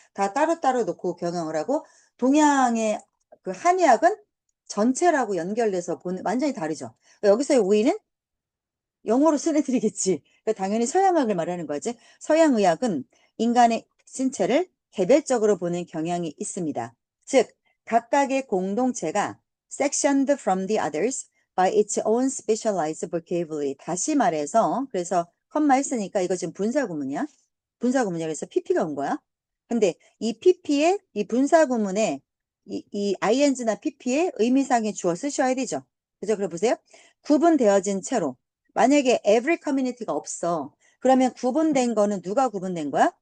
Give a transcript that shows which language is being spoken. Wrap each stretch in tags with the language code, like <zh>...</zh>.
<ko>다 따로따로 놓고 경영을 하고 동양의 그 한의학은 전체라고 연결돼서 보는 완전히 다르죠. 여기서의 우리는 영어로 쓴 애들이겠지. 그러니까 당연히 서양학을 말하는 거지. 서양의학은 인간의 신체를 개별적으로 보는 경향이 있습니다. 즉, 각각의 공동체가</ko> <en>sectioned from the others by its own specialized vocabulary.</en> <ko>다시 말해서, 그래서 컴마 했으니까 이거 지금 분사구문이야. 분사구문이야. 그래서 PP가 온 거야. 근데 이 PP의, 이 분사구문에 이 ing나 PP의 의미상의 주어 쓰셔야 되죠. 그죠? 그래 보세요. 구분되어진 채로. 만약에 every community가 없어. 그러면 구분된 거는 누가 구분된 거야?</ko>